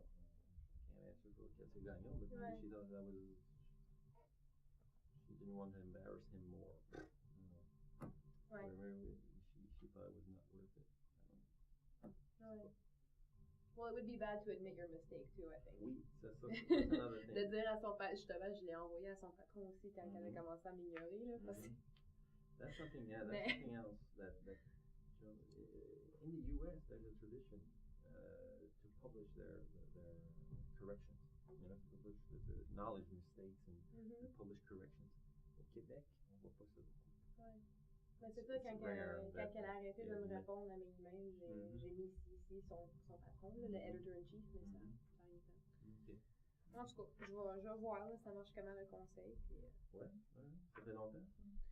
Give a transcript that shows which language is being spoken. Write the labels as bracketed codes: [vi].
[en] I can't answer for Katia Gagnon, but maybe she thought that was. She didn't want to embarrass him more. Right. Or she thought it was not worth it. I don't know. Right. Well, it would be bad to admit your mistake too, I think. Oui, that's another thing. [fr] De dire à son patron, justement, je l'ai envoyé à son patron aussi quand elle a commencé à m'ignorer, là, parce que... [en] That's something, that's something else that you know, in the U.S. there's a tradition to publish their corrections, you know, to acknowledge mistakes and publish corrections. [fr] Au Québec, on voit pas ça beaucoup. Ouais. Mais c'est ça, quand elle a arrêté de me répondre à mes emails, j'ai mis ici son patron, le editor-in-chief, mais ça a rien fait. Okay. En tout cas, je vais voir, là, ça marche comment le conseil. Puis, ouais, ça fait longtemps, ça?